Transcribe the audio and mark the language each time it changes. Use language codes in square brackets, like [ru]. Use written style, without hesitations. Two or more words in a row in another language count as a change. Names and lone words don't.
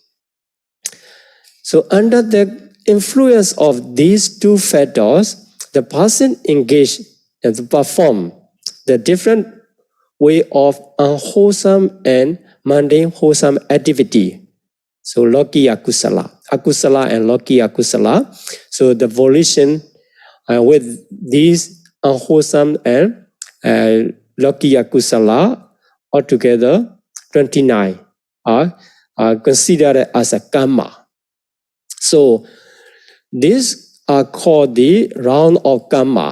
[en] So under the influence of these 2 factors, the person engaged and to perform the different way of unwholesome and mundane wholesome activity. [pi] So lokiya kusala, akusala and lokiya kusala. [en] So the volition with these unwholesome and [pi] lokiya kusala [en] altogether 29 are considered as a karma. So these are called the round of karma.